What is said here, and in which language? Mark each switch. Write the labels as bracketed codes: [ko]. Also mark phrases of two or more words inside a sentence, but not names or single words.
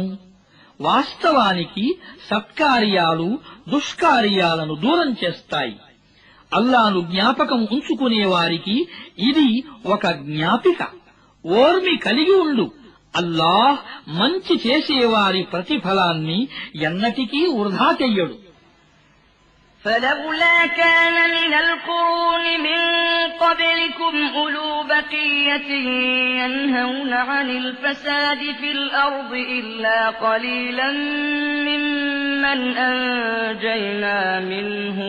[te] వాస్తవానికి సత్కార్యాలు దుష్కార్యాలను దూరం చేస్తాయి. అల్లాను జ్ఞాపకం ఉంచుకునేవారికి ఇది ఒక జ్ఞాపిక. ఓర్మి కలిగి ఉండు. అల్లాహ్ మంచి చేసేవారి ప్రతిఫలాన్ని ఎన్నటికీ వృధా చెయ్యడు. [ar] فلولا كان من القرون من قبلكم أولو بقية ينهون عن الفساد في الأرض إلا قليلا ممن أنجينا منهم